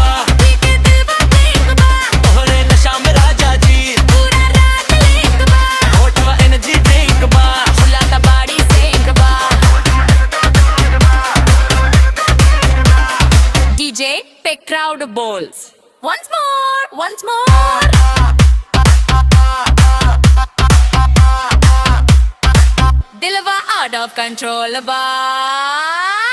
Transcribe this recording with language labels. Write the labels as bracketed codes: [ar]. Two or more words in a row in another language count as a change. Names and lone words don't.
[bho] पी के दिलवा ब्लिंक बा, तोहरे नशा में राजा जी पूरा रात लिंक बा। ओठवा एनर्जी ड्रिंक बा। झुलाता बाड़ी सेंक बा। डीजे पे क्राउड बोल्स [en] once more। [bho] दिलवा [en] out of control [bho] बा।